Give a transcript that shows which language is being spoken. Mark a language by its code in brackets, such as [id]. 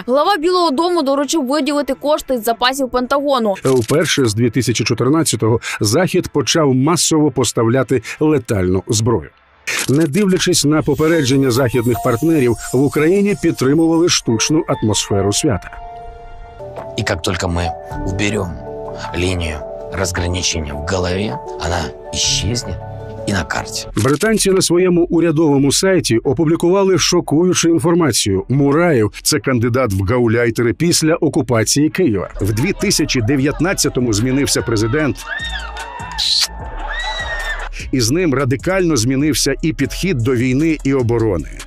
[uk] Глава Білого дому доручив виділити кошти з запасів Пентагону. Вперше з 2014-го Захід почав масово поставляти летальну зброю. Не дивлячись на попередження західних партнерів, в Україні підтримували штучну атмосферу свята. [ru] И как только мы уберем линию разграничения в голове, она исчезнет и на карте. [uk] Британці на своєму урядовому сайті опублікували шокуючу інформацію. Мураєв – це кандидат в гауляйтери після окупації Києва. В 2019-му змінився президент. І з ним радикально змінився і підхід до війни і оборони.